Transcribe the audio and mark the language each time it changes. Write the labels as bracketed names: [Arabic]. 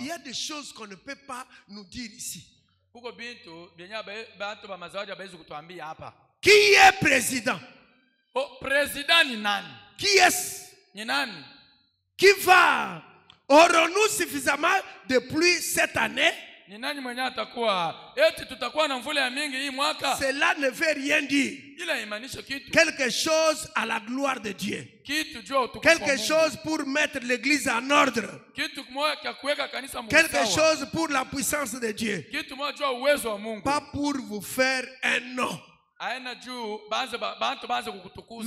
[French] il y a des choses qu'on ne peut pas nous dire ici. [Swahili] Kuko bintu benya bantu ba mazawadi abawezi kutuambia hapa. [French] Qui est président? [Swahili] Oh, president ni nani? [French] Qui est-ce? [Swahili] Ni nani? [French] Qui va? Aurons-nous suffisamment de pluie cette année? [Swahili] Ni nani mwenye atakuwa? Eti tutakuwa na mvula ya mingi hii mwaka? [French] Cela ne veut rien dire. [Swahili] Ila imaanisha kitu. [French] Quelque chose à la gloire de Dieu. [Swahili] Kitu juu utukufu. [French] Quelque chose pour mettre l'église en ordre. [Swahili] Kitu kimoja cha kuweka kanisa msawa. [French] Quelque chose pour la puissance de Dieu. [Swahili] Kitu moja juu uwezo wa Mungu. [French] Pas pour vous faire un nom. [Swahili] Aina juu bantu baanze kukutukuza.